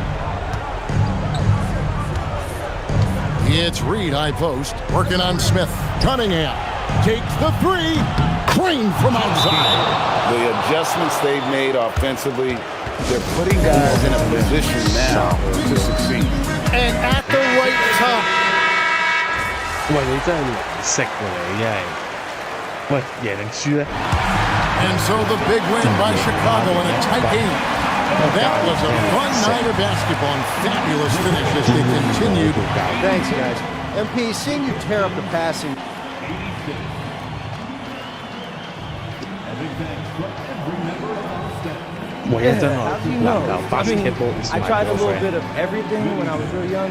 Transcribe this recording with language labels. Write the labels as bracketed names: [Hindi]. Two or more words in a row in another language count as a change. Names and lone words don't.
[English] It's Reed, high post, working on Smith. Cunningham takes the three. Green from outside. The adjustments they've made offensively, they're putting guys in a position now to succeed. And at the right time. [Cantonese] 喂，你真係難食喎，你真係。喂，贏定輸咧？ [English] And so the big win by Chicago in a tight game. That was a fun night of basketball and fabulous finish as they continued. Thanks, guys. MP, seeing you tear up the passing. I tried a little bit of everything when I was real young.